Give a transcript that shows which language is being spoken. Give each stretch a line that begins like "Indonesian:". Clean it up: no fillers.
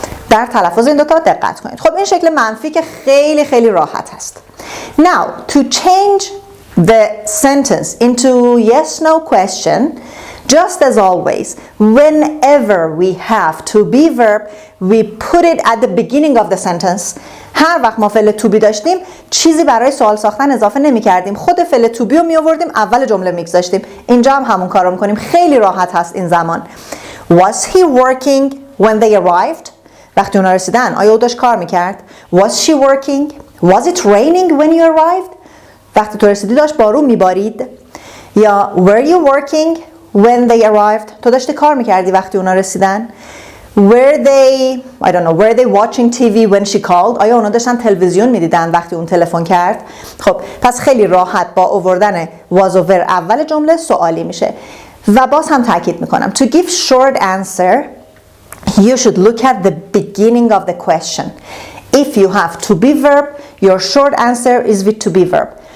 Persian: در تلفظ این دوتا دقت کنید. خب این شکل منفی که خیلی خیلی راحت هست.
English: Now to change the sentence into yes no question, just as always, whenever we have to be verb, we put it at the beginning of the sentence.
Persian: هر وقت ما فعل to be داشتیم چیزی برای سوال ساختن اضافه نمی کردیم. خود فعل to be رو می آوردیم اول جمله میگذاشتیم. اینجا هم همون کار رو میکنیم. خیلی راحت هست این زمان.
English: Was he working when they arrived?
Persian: وقتی اونا رسیدن آیا او داشت کار میکرد؟
English: Was she working? Was it raining when you arrived?
Persian: وقتی تو رسیدی داشت بارون میبارید؟ یا
English: were you working when they arrived؟
Persian: تو داشتی کار میکردی وقتی اونا رسیدن؟
English: were they watching TV when she called؟
Persian: آیا اونا داشتن تلویزیون میدیدن وقتی اون تلفن کرد؟ خب پس خیلی راحت با آوردن was و were اول جمله سوالی میشه. و باز هم تاکید میکنم
English: to give short answer you should look at the beginning of the question. If you have to be verb, your short answer is with to be verb.